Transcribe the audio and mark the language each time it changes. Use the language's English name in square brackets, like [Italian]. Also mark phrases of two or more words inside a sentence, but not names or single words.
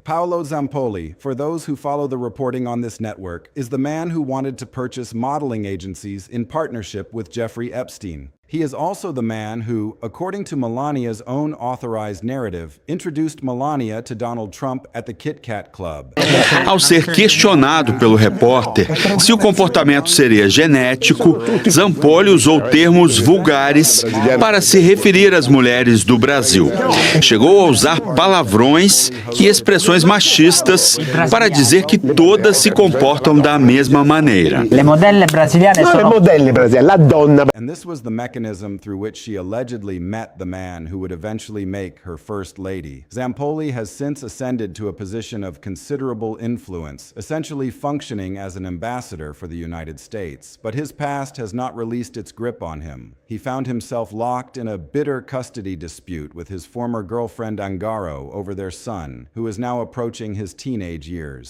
[English] Paolo Zampoli, for those who follow the reporting on this network, is the man who wanted to purchase modeling agencies in partnership with Jeffrey Epstein. He is also the man who, according to Melania's own authorized narrative, introduced Melania to Donald Trump at the Kit Kat Club. [Portuguese] Ao ser questionado pelo repórter se o comportamento seria genético, Zampoli usou termos vulgares para se referir às mulheres do Brasil. Chegou a usar palavrões e expressões machistas para dizer que todas se comportam da mesma maneira. [Italian] Le modelle brasiliane sono... Le modelle brasiliane, la donna. [English] And this was the mechanism through which she allegedly met the man who would eventually make her first lady. Zampoli has since ascended to a position of considerable influence, essentially functioning as an ambassador for the United States. But his past has not released its grip on him. He found himself locked in a bitter custody dispute with his former girlfriend Angaro over their son, who is now approaching his teenage years.